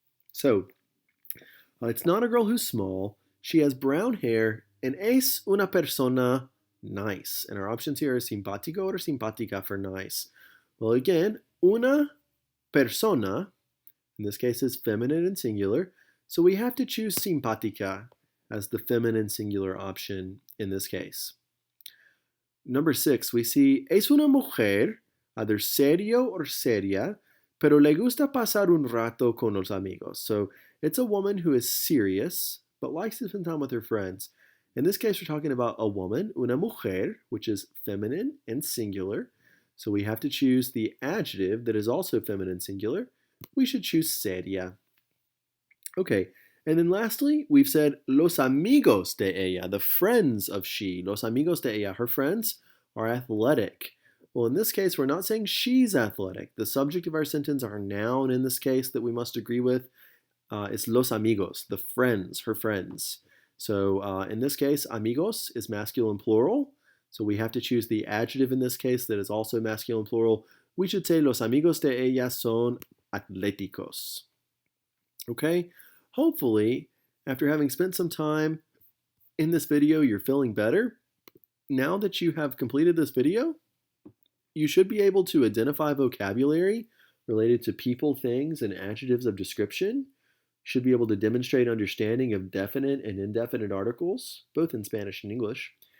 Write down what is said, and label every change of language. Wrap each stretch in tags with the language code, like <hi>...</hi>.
<en>So it's not a girl who's small. She has brown hair and</en> <es>es una persona</es> <en>nice. And our options here are simpático or simpática for nice. Well, again, una persona, in this case, is feminine and singular. So we have to choose simpática as the feminine singular option in this case. Number 6, we see</en> <es>es una mujer, either serio or seria, pero le gusta pasar un rato con los amigos.</es> <en>So it's a woman who is serious, but likes to spend time with her friends. In this case, we're talking about a woman, una mujer, which is feminine and singular. So we have to choose the adjective that is also feminine singular. We should choose seria. Okay, and then lastly, we've said</en> <es>los amigos de ella,</es> <en>the friends of she.</en> <es>Los amigos de ella,</es> <en>her friends, are athletic. Well, in this case, we're not saying she's athletic. The subject of our sentence, our noun in this case that we must agree with, is los amigos, the friends, her friends. So in this case, amigos is masculine plural. So we have to choose the adjective in this case that is also masculine plural. We should say</en> <es>los amigos de ella son atléticos.</es> <en>Okay? Hopefully, after having spent some time in this video, you're feeling better. Now that you have completed this video, you should be able to identify vocabulary related to people, things, and adjectives of description. You should be able to demonstrate understanding of definite and indefinite articles, both in Spanish and English.</en>